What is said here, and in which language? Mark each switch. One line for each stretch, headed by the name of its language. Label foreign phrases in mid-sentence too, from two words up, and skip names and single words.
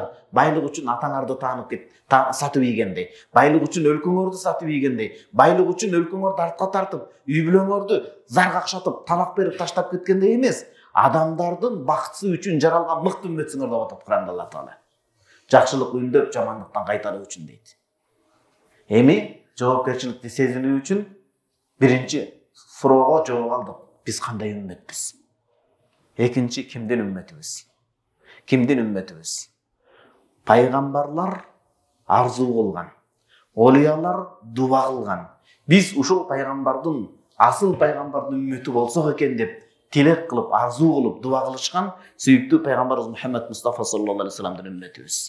Kyrgyz: Байлык үчүн атаңарды таанып кет, сатып ийгендей, байлык үчүн өлкөңөрдү сатып ийгендей, байлык үчүн өлкөңөрдү артка тартып, үй бүлөңөрдү зарга акшатып, талак берип таштап кеткендей эмес. Адамдардын бактысы үчүн жаралган мыкты үммөтсүңөр деп атат Кур'анда Алла Таала. Жакшылык үндөп, жамандыктан кайтаруу үчүн дейт. Эми жоопкерчиликти сезинүү үчүн биринчи суроого жооп алдык. Biz кандай ümmetпиz? Экинчи, kimden ümmetimiz? Kimden ümmetimiz? Пайгамбарлар арзу кылган, олиялар дуба кылган. Biz ушул пайгамбардын, асыл пайгамбардын үммети болсок экен деп тилек кылып, арзу кылып, дуба кылышкан сүйүктүү пайгамбарыбыз Мухаммад Мустафа саллаллаху алейхи вассаламдын үмметибиз.